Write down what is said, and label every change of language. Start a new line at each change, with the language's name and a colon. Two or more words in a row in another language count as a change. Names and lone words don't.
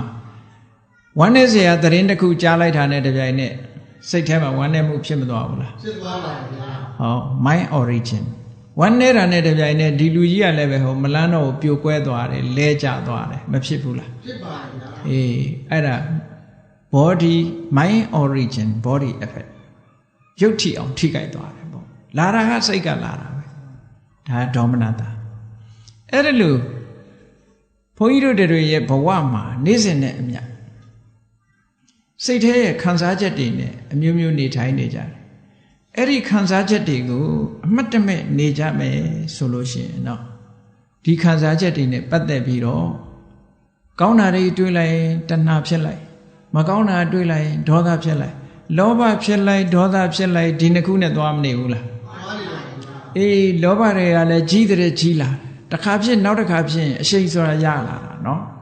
Burmese: ဝမ်းနေစရာသတင်းတစ်ခုကြားလိုက်တာနဲ့တပြိုင်နက်စိတ်ထဲမှာဝမ်းနေမှုဖြစ်မသွားဘူးလားဖြစ်သွားပါဗျာဟော
English: mind origin
Burmese: ဝမ်းနေတာနဲ့တပြိုင်နက်ဒီလူကြီးကလည်းပဲဟိုမလန်းတော့ပြိုကွဲသွားတယ်လဲကျသွားတယ်မဖြစ်ဘူးလား ဖြစ်ပါဗျာအေးအဲ့ဒါ
English: body mind origin body effect
Burmese: ရုပ်ထိအောင်ထိကြိုက်သွားတယ်ပေါ့လာတာကစိတ်ကလာတာပဲဒါဒေါမနတာအဲ့ဒါလို့ဘုန်းကြီးတို့တွေရဲ့ဘဝ မှာနေ့စဉ်နဲ့အမျှစိတ်ထဲရဲ့ခံစားချက်တွေနဲ့အမျိုးမျိုးနေထိုင်နေကြတယ်အဲ့ဒီခံစားချက်တွေကိုအမှတ်တမဲ့နေကြမယ်ဆိုလို့ရှိရင်တော့ဒီခံစားချက်တွေနဲ့ပတ်သက်ပြီးတော့ကောင်းတာတွေတွေးလိုက်တဏှာဖြစ်လိုက်မကောင်းတာတွေးလိုက်ဒေါသဖြစ်လိုက်လောဘဖြစ်လိုက်ဒေါသဖြစ်လိုက်ဒီနှစ်ခုနဲ့သွားမနေဘူးလားလောဘတွေကလည်းကြီးတဲ့ကြီးလာတစ်ခါဖြစ်နောက်တစ်ခါဖြစ်အရှိန်ဆိုတာရလာတာနော်